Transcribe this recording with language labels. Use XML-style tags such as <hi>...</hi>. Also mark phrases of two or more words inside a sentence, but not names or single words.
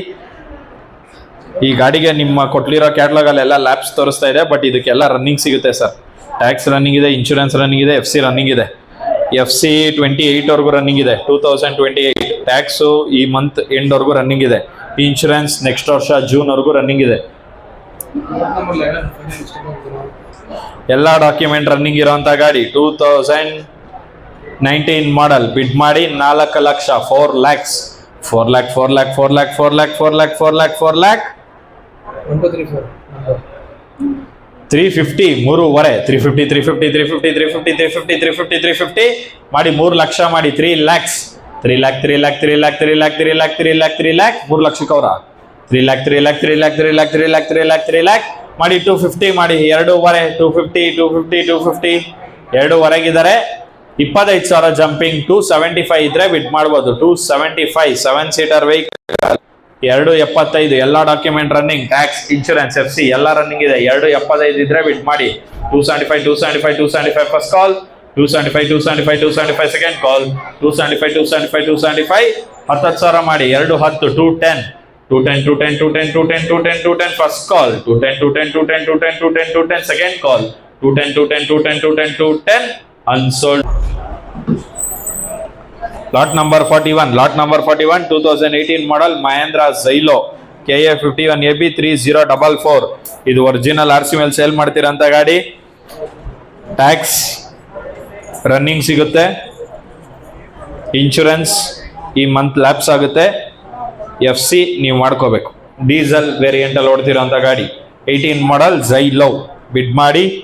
<kn>ಈ ಗಾಡಿಗೆ ನಿಮ್ಮ ಕೊಟ್ಲಿರೋ ಕ್ಯಾಟ್ಲಾಗ್ ಅಲ್ಲೆಲ್ಲ ಲ್ಯಾಬ್ಸ್ ತೋರಿಸ್ತಾ ಇದೆ ಬಟ್ ಇದಕ್ಕೆಲ್ಲ ರನ್ನಿಂಗ್ ಸಿಗುತ್ತೆ</kn> <en>sir tax running</en> <kn>ಇದೆ</kn> <en>insurance running</en> <kn>ಇದೆ</kn> <en>FC running</en> <kn>ಇದೆ FC 28 ವರೆಗೂ ರನ್ನಿಂಗ್ ಇದೆ 2028 ಟ್ಯಾಕ್ಸು ಈ</kn> <en>month end</en> <kn>ವರೆಗೂ ರನ್ನಿಂಗ್ ಇದೆ</kn> <en>insurance next</en> <kn>ವರ್ಷ ಜೂನ್ ವರೆಗೂ ರನ್ನಿಂಗ್ ಇದೆ ಎಲ್ಲ</kn> <en>document running</en> <kn>ಇರೋಂಥ ಗಾಡಿ 2019</kn> <en>model bid</en> <kn>ಮಾಡಿ 4 ಲಕ್ಷ 4 lakhs 4 lakh 4 lakh 4 lakh 4 lakh 4 lakh 4 lakh 4 lakh 350 3.5 350 350 350 350 350 350 350 ಮಾಡಿ 3 ಲಕ್ಷ ಮಾಡಿ 3 lakhs 3 lakh 3 lakh 3 lakh 3 lakh 3 lakh 3 lakh 3 lakh 3 ಲಕ್ಷಕ್ಕೆ ಅವರ 3 lakh 3 lakh 3 lakh 3 lakh 3 lakh 3 lakh 3 lakh ಮಾಡಿ 250 ಮಾಡಿ 2.5 250 250 250 2.5 25,000 ಜಂಪಿಂಗ್ 275 ಇದ್ರೆ ಬಿಡ್ ಮಾಡ್ಬೋದು 275 7</kn> <en>seater vehicle</en> <kn>275 ಎಲ್ಲ</kn> <en>document running tax insurance FC</en> <kn>ಎಲ್ಲ ರನ್ನಿಂಗ್ ಇದೆ 275 ಇದ್ರೆ ಬಿಡ್ ಮಾಡಿ 275</kn> <en>first call</en> <kn>275</kn> <en>second call</en> <kn>275 10,000 ಮಾಡಿ 210</kn> <en>210 first call 210 second call 210 unsold lot number 41</en> <kn>2018 model Mahindra Xylo KA 51AB 3044 ಇದು</kn> <en>original RC</en> <kn>ಮೇಲೆ ಸೇಲ್ ಮಾಡ್ತಿರೋಂಥ ಗಾಡಿ</kn> <en>tax running</en> <kn>ಸಿಗುತ್ತೆ ಇನ್ಶೂರೆನ್ಸ್ ಈ</kn> <en>month lapse</en> <kn>ಆಗುತ್ತೆ FC ನೀವು ಮಾಡ್ಕೋಬೇಕು</kn> <en>diesel variant</en> <kn>ಅಲ್ಲಿ ಓಡ್ತಿರೋಂಥ ಗಾಡಿ 18 ಮಾಡೆಲ್ Xylo ಬಿಡ್ ಮಾಡಿ</kn>